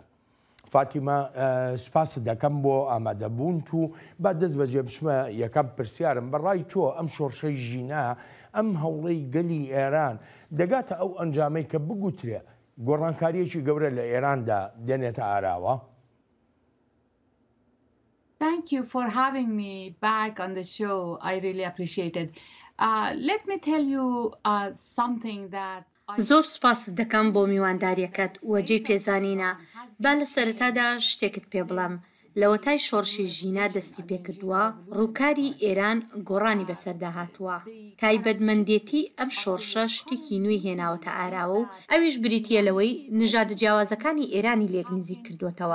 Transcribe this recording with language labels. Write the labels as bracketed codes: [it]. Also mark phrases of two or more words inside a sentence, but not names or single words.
[ckb] فاتیمە سپاس دەکەم بۆ ئامادەبوون و با دەست بەجێ بچمە یەکەم پرسیارم بەڕای تۆ ئەم شۆڕشەی ژینە ئەم هەوڵەی گەلی ئێران دەگاتە ئەو ئەنجامەی کە بگوترێ گۆڕانکاریەکی گەورە لە ئێراندا دێنێتە ئاراوە؟ [en] Thank you for having me back on the show. I really appreciate it. Let me tell you something that [ckb] زۆر سوپاست دەکەم بۆ میوانداریەکەت وەجێی پێزانینە. با لە سەرەتادا شتێکت پێ بڵم. لە وەتای شۆڕشی ژینا دەستی پێکردووە، ڕووکاری ئێران گۆڕانی بەسەردا هاتووە. تایبەتمەندێتی ئەم شۆڕشە شتێکی نوێی هێناوەتە ئاراوە و ئەویش بریتیە لەوەی نژادە جیاوازەکانی ئێرانی لێک نزیک کردوێتەوە.